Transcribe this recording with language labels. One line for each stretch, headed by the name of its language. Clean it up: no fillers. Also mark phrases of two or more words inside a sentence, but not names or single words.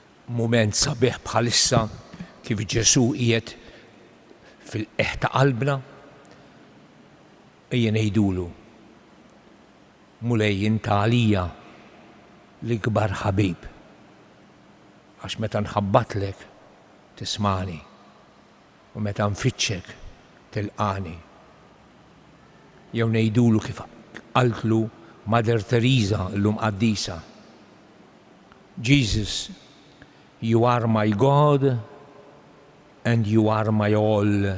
Maltese: Mument sabiħ bħalissa kif Ġesu qiegħed fil-qeħ ta' qalbna, ejja ngħidulu Mulej inta għalija l-ikbar ħabib, għax meta nħabbatlek tismani u meta nfittxek tilqani. Jew ngħidulu kif qaltlu Mother Teresa llum qaddisa.
English: Jesus, you are my God and you are my all.